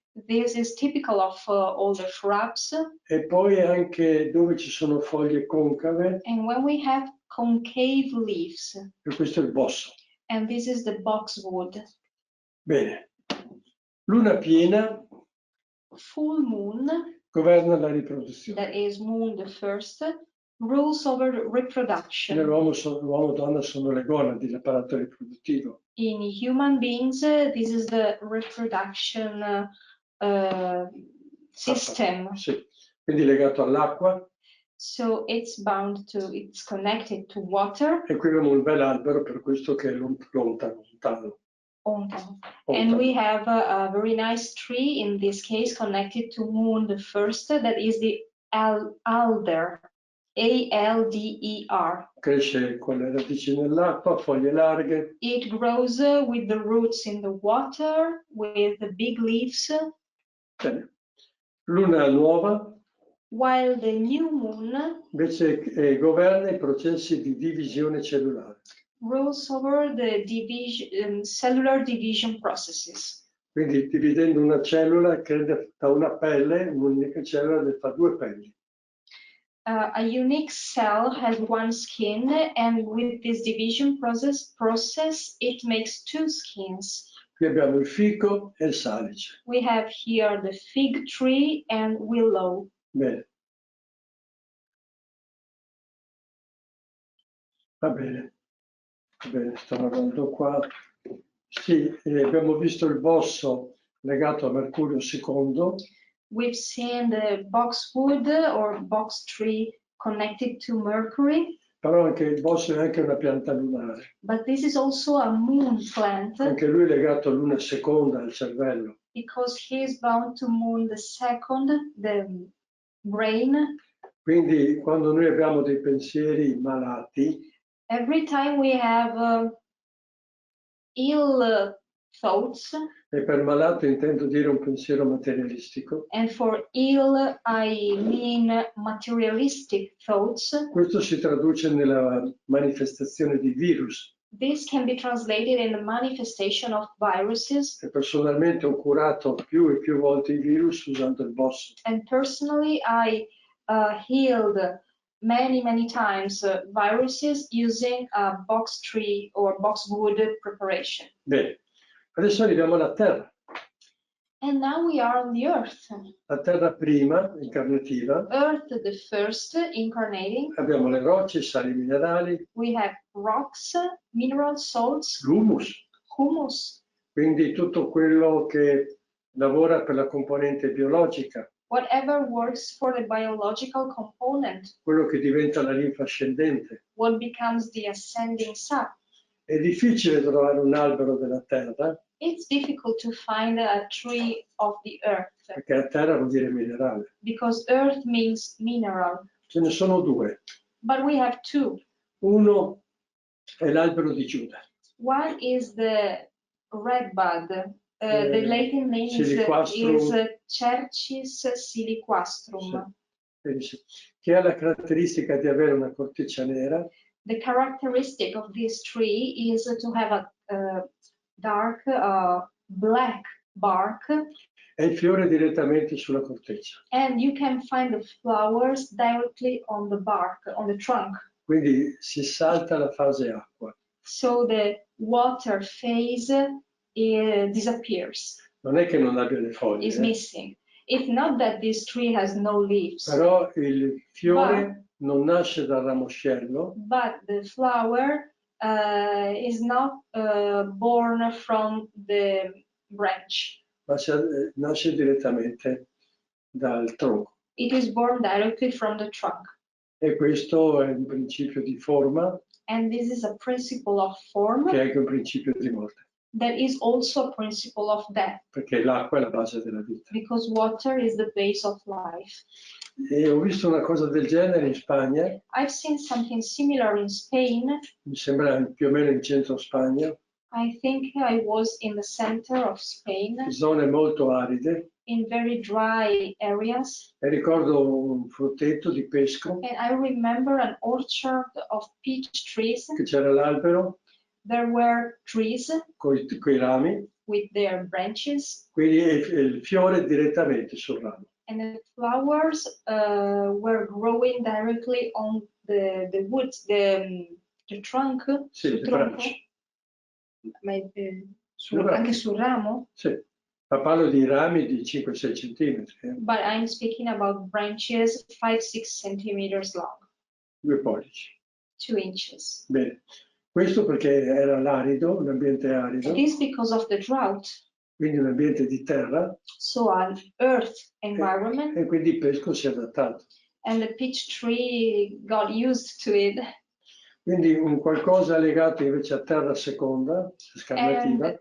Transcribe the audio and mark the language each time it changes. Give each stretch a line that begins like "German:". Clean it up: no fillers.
English: This is typical of all the shrubs.
Italian: E poi anche dove ci sono foglie concave.
English: And when we have concave leaves.
Italian: E questo è il bosso.
English: And this is the boxwood.
Italian: Bene, Luna piena
English: Full moon,
Italian: governa la riproduzione.
English: that is moon the first, rules over reproduction.
Italian: Nell'uomo l'uomo e donna sono le gonadi, l'apparato riproduttivo.
English: In human beings, this is the reproduction system.
Italian: Sì. Quindi legato all'acqua.
English: So it's connected to water.
Italian: E qui abbiamo un bel albero, per questo che è lontano.
English: And we have a very nice tree, in this case connected to moon the first, that is the alder, A-L-D-E-R.
Italian: Cresce con le radici nell'acqua, foglie larghe.
English: It grows with the roots in the water, with the big leaves.
Italian: Bene. Luna nuova.
English: While the new moon
Italian: invece governa i processi di divisione cellulare.
English: Rules over the cellular division processes.
Italian: Quindi dividendo una cellula che da una pelle, un'unica cellula ne fa due pelli.
English: A unique cell has one skin, and with this division process it makes two skins.
Italian: Qui abbiamo il fico e il salice.
English: We have here the fig tree and willow.
Italian: Bene. Va bene. Bene, sto guardando qua. Sì, abbiamo visto il bosso legato a Mercurio II.
English: We've seen the boxwood or box tree connected to Mercury.
Italian: Però anche il bosso è anche una pianta lunare.
English: But this is also a moon plant.
Italian: Anche lui è legato a luna seconda, al cervello.
English: Because he is bound to moon the second, the brain.
Italian: Quindi quando noi abbiamo dei pensieri malati,
English: every time we have ill thoughts,
Italian: e per malato intendo dire un pensiero materialistico,
English: and for ill I mean materialistic thoughts,
Italian: questo si traduce nella manifestazione di virus.
English: This can be translated in the manifestation of viruses.
Italian: E personalmente ho curato più e più volte i virus usando il bosso.
English: And personally I healed many times viruses using a box tree or boxwood preparation.
Italian: Bene, adesso arriviamo alla Terra.
English: And now we are on the Earth.
Italian: La Terra prima, incarnativa.
English: Earth, the first, incarnating.
Italian: Abbiamo le rocce, i sali minerali.
English: We have rocks, mineral salts.
Italian: L'humus.
English: Humus.
Italian: Quindi tutto quello che lavora per la componente biologica.
English: Whatever works for the biological component.
Italian: Quello che diventa la linfa ascendente.
English: What becomes the ascending sap.
Italian: È difficile trovare un albero della Terra.
English: It's difficult to find a tree of the earth.
Italian: Perché la Terra vuol dire minerale.
English: Because earth means mineral.
Italian: Ce ne sono due.
English: But we have two.
Italian: Uno è l'albero di Giuda.
English: One is the redbud. The Latin name is Cercis siliquastrum.
Italian: Sì. Che ha la caratteristica di avere una corteccia nera.
English: The characteristic of this tree is to have a dark black bark.
Italian: E il fiore direttamente sulla corteccia.
English: And you can find the flowers directly on the bark, on the trunk.
Italian: Quindi si salta la fase acqua.
English: So the water phase disappears.
Italian: Non è che non abbia le foglie.
English: Is missing. It's not that this tree has no leaves.
Italian: Però il fiore non nasce dal ramoscello.
English: But the flower is not born from the branch.
Italian: Ma nasce direttamente dal tronco.
English: It is born directly from the trunk.
Italian: E questo è un principio di forma.
English: And this is a principle of form.
Italian: Che è anche un principio di morte.
English: That is also a principle of death.
Italian: Perché l'acqua è la base della vita.
English: Because water is the base of life.
Italian: E ho visto una cosa del genere in Spagna.
English: I've seen something similar in Spain.
Italian: Mi sembra più o meno in centro Spagna.
English: I think I was in the center of Spain.
Italian: Zone molto aride.
English: In very dry areas.
Italian: E ricordo un frutteto di pesco.
English: And I remember an orchard of peach trees.
Italian: Che c'era l'albero.
English: There were trees.
Italian: Coi rami.
English: With their branches.
Italian: Quindi il fiore direttamente sul ramo.
English: And the flowers were growing directly on the woods, the trunk.
Italian: Sì, le branche. Anche sul ramo? Sì, Ma parlo di rami di 5-6 centimetri,
English: but I'm speaking about branches 5-6 centimeters long,
Italian: 2 pollici.
English: 2 inches.
Italian: Bene, questo perché era l'arido, un ambiente arido,
English: This because of the drought,
Italian: quindi un ambiente di terra,
English: so an earth environment,
Italian: e quindi il pesco si è adattato.
English: and the peach tree got used to it.
Italian: Quindi un qualcosa legato invece a terra seconda, scarnativa,